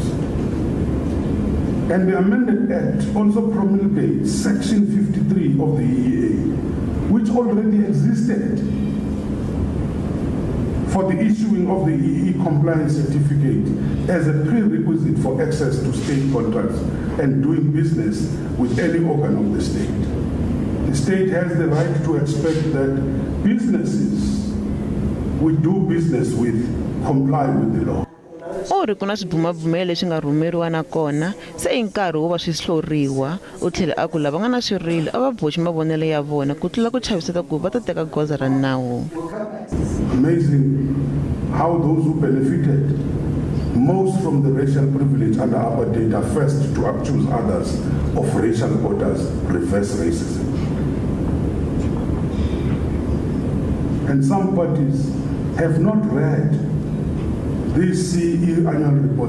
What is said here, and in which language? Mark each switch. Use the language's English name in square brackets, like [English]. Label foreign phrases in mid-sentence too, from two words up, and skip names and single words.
[English] And the amended Act also promulgates Section 53 of the EEA, which already existed for the issuing of the EE compliance certificate as a prerequisite for access to state contracts and doing business with any organ of the state. The state has the right to expect that businesses we do business with comply with the law. [Tsonga] Uri kuna swibumabumelo leswi nga rhumeriwa na kona se i nkarhi wo va swi hloriwa u tlhela a ku lava nga na swirilo a va boxi mavonelo ya vona ku tlula ku chaviseta ku va ta teka goza ra nawu. [English] Amazing how those who benefited most from the racial privilege under apartheid are first to accuse others of racial orders, reverse racism. And some parties have not read these CE annual reports.